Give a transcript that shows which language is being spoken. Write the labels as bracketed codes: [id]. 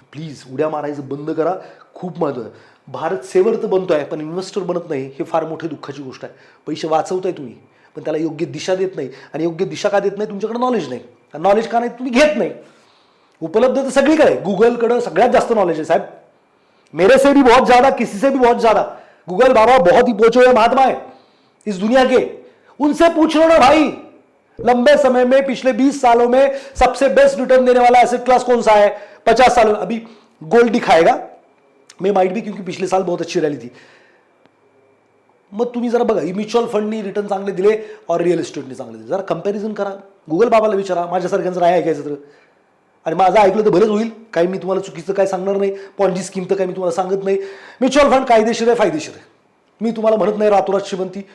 [mr] Please उड्या मारायचं बंद करा. खूप महत्त्व आहे. भारत सेवर तर बनतो आहे पण इन्व्हेस्टर बनत नाही, हे फार मोठी दुःखाची गोष्ट आहे. पैसे वाचवताय तुम्ही पण त्याला योग्य दिशा देत नाही. आणि योग्य दिशा का देत नाही? तुमच्याकडे नॉलेज नाही. नॉलेज का नाही? तुम्ही घेत नाही. उपलब्ध तर सगळीकडे, गूगलकडे सगळ्यात जास्त नॉलेज आहे साहब. [hi] मेरे से भी बहुत ज्यादा, किसी से भी बहुत ज्यादा. गूगल बाबा बहुत ही पहुंचे हुए महात्मा है इस दुनिया के, उनसे पूछ लो ना भाई. लंबे समय में पिछले 20 सालों में सबसे बेस्ट रिटर्न देने वाला एसेट क्लास कौन सा है? 50 साल अभी गोल्ड दिखाएगा, मैं माइट भी, क्योंकि पिछले साल बहुत अच्छी रैली थी. [mr] मग तुम्ही जरा बघा, म्युच्युअल फंडनी रिटर्न चांगले दिले और रिअल इस्टेटने चांगले दिले, जरा कंपॅरिझन करा. गुगल बाबाला विचारा, माझ्यासारख्यांचं राय ऐकायचं तर. आणि माझं ऐकलं तर बरंच होईल. काही मी तुम्हाला चुकीचं काय सांगणार नाही. पॉन्जी स्कीम तर काही मी तुम्हाला सांगत नाही. म्युच्युअल फंड कायदेशीर आहे, फायदेशीर आहे. मी तुम्हाला म्हणत नाही रातोरात श्रीमंती.